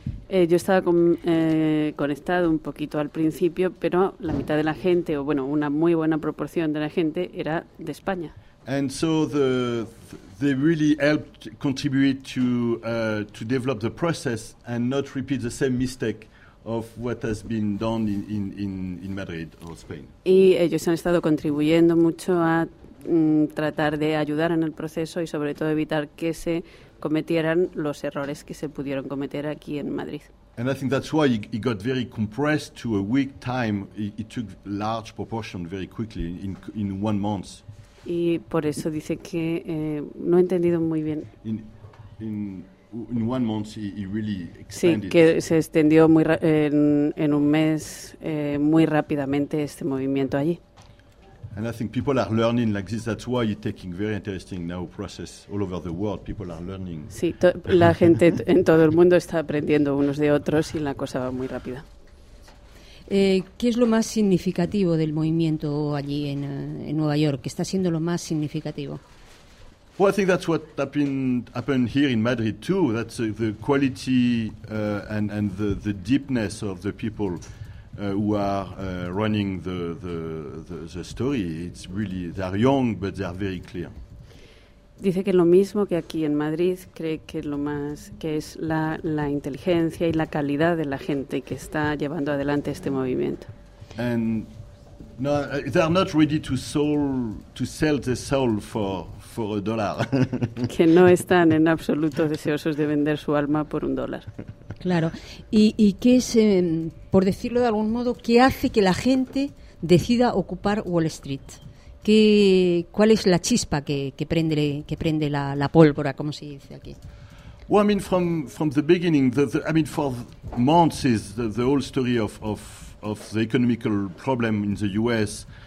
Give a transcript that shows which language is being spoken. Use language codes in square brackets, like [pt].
[es] Yo estaba conectado un poquito al principio, pero la mitad de la gente, o bueno, una muy buena proporción de la gente, era de España. [en] And so they really helped contribute to develop the process and not repeat the same mistake of what has been done in Madrid or Spain. [es] Y ellos han estado contribuyendo mucho a tratar de ayudar en el proceso y sobre todo evitar que se cometieran los errores que se pudieron cometer aquí en Madrid. [en] And I think that's why he got very compressed to a week time. He took large proportion very quickly in 1 month. [es] Y por eso dice que no he entendido muy bien. [en] In 1 month he really expanded. [es] Sí, que se extendió muy en un mes muy rápidamente este movimiento allí. [en] And I think people are learning like this. That's why you're taking very interesting now process all over the world. People are learning. [es] Sí, la gente en todo el mundo está aprendiendo unos de otros y la cosa va muy rápida. ¿Qué es lo más significativo del movimiento allí en Nueva York? ¿Qué está siendo lo más significativo? [en] Well, I think that's what happened here in Madrid too. That's the quality and the deepness of the people who are running the story. It's really, they are young, but they are very clear. [es] Dice que lo mismo que aquí en Madrid, cree que lo más que es la inteligencia y la calidad de la gente que está llevando adelante este movimiento. [en] And no, they are not ready to sell the soul for a dollar. [es] Que no están en absoluto deseosos de vender su alma por un dólar. Claro. ¿Y qué es, por decirlo de algún modo, qué hace que la gente decida ocupar Wall Street? ¿Cuál es la chispa que prende la pólvora, como se dice aquí? [en] Well, I mean, from the beginning, for months is the whole story of the economical problem in the U.S.